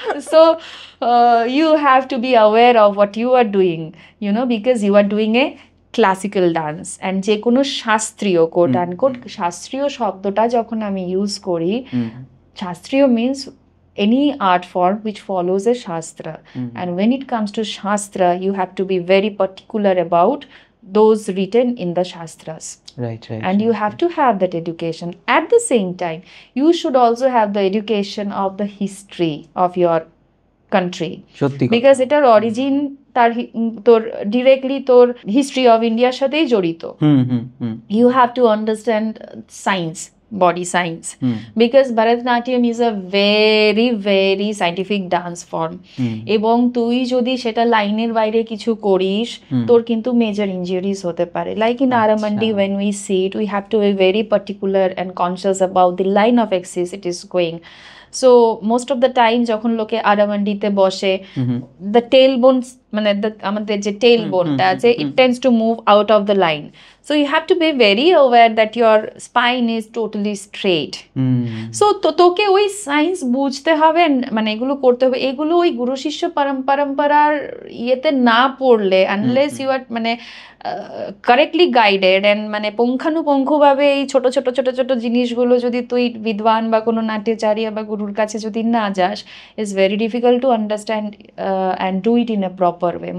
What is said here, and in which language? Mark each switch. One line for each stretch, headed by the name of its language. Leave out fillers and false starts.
English: So you have to be aware of what you are doing, you know, because you are doing a classical dance.
Bangla: and যে কোনো শাস্ত্রীয়, coat and quote শাস্ত্রীয় শব্দটা যখন আমি use করি, শাস্ত্রীয়
English: means any art form which follows a shastra. And when it comes to shastra, you have to be very particular about those written in the shastras. Right. And you have to have that education. At the same time, you should also have the education of the history of your country, because
Bangla: এটার origin তার তোর directly তোর history of ইন্ডিয়ার সাথেই জড়িত।
English: You have to understand science, body science, because Bharatanatyam is a very very scientific dance form.
Bangla: এবং তুই যদি সেটা লাইনের বাইরে কিছু করিস, তোর কিন্তু মেজর ইনজুরিজ হতে পারে।
English: like in Aramandi, when we see it, we have to be very particular and conscious about the line of axis it is going. So most of the time
Bangla: যখন লোকে আরামান্ডিতে বসে,
English: the tailbone মানে আমাদের যে tailbone-টা আছে, it tends to move out of the line. So you have to be very aware that your spine is totally straight.
Bangla: So তোকে ওই science বুঝতে হবে, মানে এগুলো করতে হবে। এগুলো ওই গুরু শিষ্য পরম্পরার ইয়েতে না পড়লে, আনলেস ইউ আর মানে কারেক্টলি গাইডেড অ্যান্ড মানে পুঙ্খানুপুঙ্খভাবে এই ছোট ছোট ছোট ছোট জিনিসগুলো যদি তুই বিদ্বান বা কোনো নাট্যাচার্য বা গুরুর কাছে যদি না যাস,
English: It's very difficult to understand and do it in a proper way.